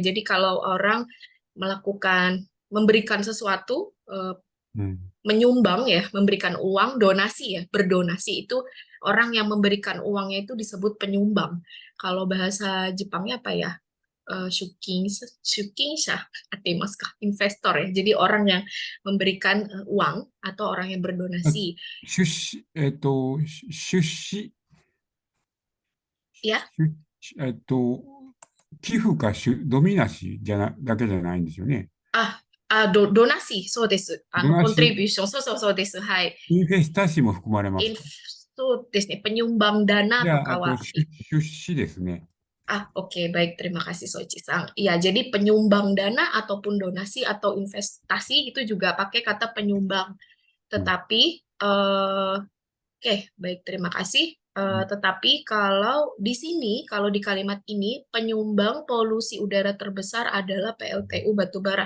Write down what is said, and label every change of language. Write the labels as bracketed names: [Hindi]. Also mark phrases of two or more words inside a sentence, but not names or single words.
[Indonesian] Jadi kalau orang memberikan sesuatu, menyumbang ya, memberikan uang, donasi ya, berdonasi itu orang yang memberikan uangnya itu disebut penyumbang. Kalau bahasa Jepangnya apa ya? [Japanese] 出資者あてますか, [Indonesian] investor ya. Jadi orang yang memberikan uang atau orang yang berdonasi. [Japanese] 出資、出資、 [Indonesian] Ya, [Japanese] 寄付かドミナシだけじゃないんですよね。 donasi、そうです。コントリビューション、そうです。はい。インフェスタシも含まれますか？そうですね。 [Indonesian] penyumbang dana [Japanese] じゃとあ、かは、出資ですね。 [Indonesian] Oke, baik. Terima kasih Soichi-san. Iya, jadi penyumbang dana ataupun donasi atau investasi itu juga pakai kata penyumbang. Tetapi, oke, baik. Terima kasih. Tetapi kalau di sini, kalau di kalimat ini, penyumbang polusi udara terbesar adalah PLTU batubara.